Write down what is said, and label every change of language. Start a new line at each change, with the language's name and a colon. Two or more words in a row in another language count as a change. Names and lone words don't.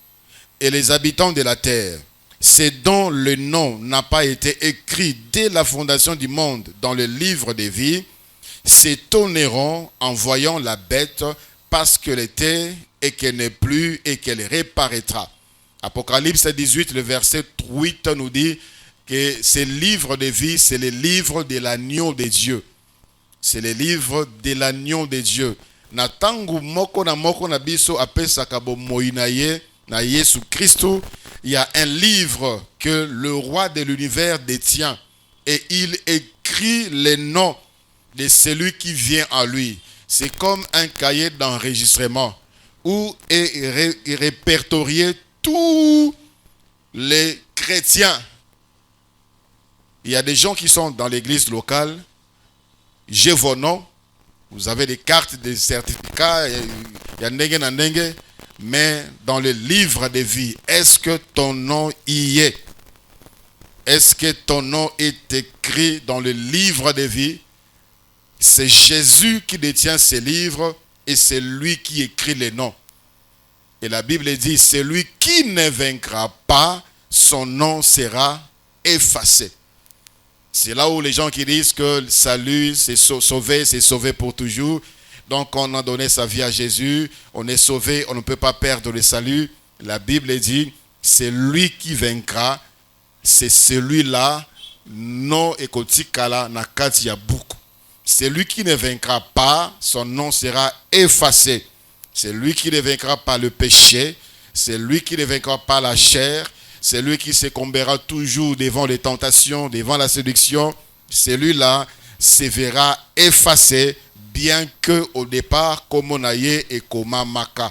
French: Et les habitants de la terre ceux dont le nom n'a pas été écrit dès la fondation du monde dans le livre des vies, s'étonneront en voyant la bête parce qu'elle était et qu'elle n'est plus et qu'elle reparaîtra. Apocalypse 18, le verset 8 nous dit que ce livre de vie, c'est le livre de l'agneau de Dieu. C'est le livre de l'agneau de Dieu.
Lingala: Na tangu moko na biso apesaka bomoi na ye na Yesu Christo,
French: il y a un livre que le roi de l'univers détient et il écrit les noms de celui qui vient à lui. C'est comme un cahier d'enregistrement où est répertorié tous les chrétiens. Il y a des gens qui sont dans l'église locale, j'ai vos noms, vous avez des cartes, des certificats, il y a
Lingala: ndengue na ndengue,
French: mais dans le livre de vie, est-ce que ton nom y est? Est-ce que ton nom est écrit dans le livre de vie? C'est Jésus qui détient ces livres et c'est lui qui écrit les noms. Et la Bible dit, celui qui ne vaincra pas, son nom sera effacé. C'est là où les gens qui disent que le salut, c'est sauvé pour toujours. Donc on a donné sa vie à Jésus, on est sauvé, on ne peut pas perdre le salut. La Bible dit, c'est lui qui vaincra, c'est celui-là, non
Lingala: ekotikala na kati ya buku.
French: Celui qui ne vaincra pas, son nom sera effacé. C'est lui qui ne vaincra pas le péché, c'est lui qui ne vaincra pas la chair, c'est lui qui se combattra toujours devant les tentations, devant la séduction. Celui-là se verra effacé, bien que au départ, comme on aille et comme maka.